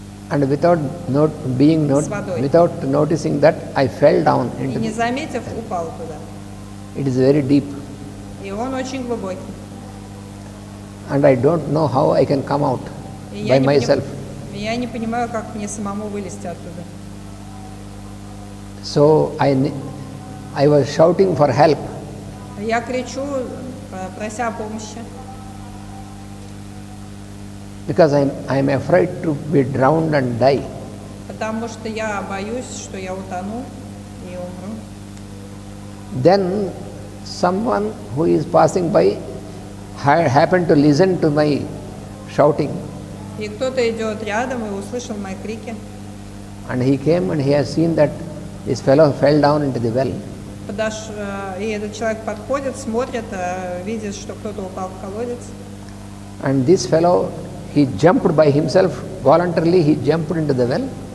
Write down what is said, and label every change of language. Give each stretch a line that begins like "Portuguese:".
English: And without noticing that, I fell down
Russian: И
English: into
Russian: не
English: it.
Russian: заметив, упал туда.
English: It is very deep,
Russian: И он очень глубокий.
English: and I don't know how I can come out
Russian: И
English: by myself.
Russian: я не понимаю, как мне самому вылезти оттуда.
English: So I was shouting for help,
Russian: Я кричу, прося помощи,
English: because I am afraid to be drowned and die.
Russian: потому что я боюсь, что я утону и умру.
English: Then someone who is passing by happened to listen to my shouting,
Russian: И кто-то идет рядом и услышал мои крики.
English: and he came and he has seen that this fellow fell down into the well.
Russian: И этот человек подходит, смотрит, видит, что кто-то упал в колодец.
English: And this fellow, he jumped by himself, voluntarily he jumped into the well,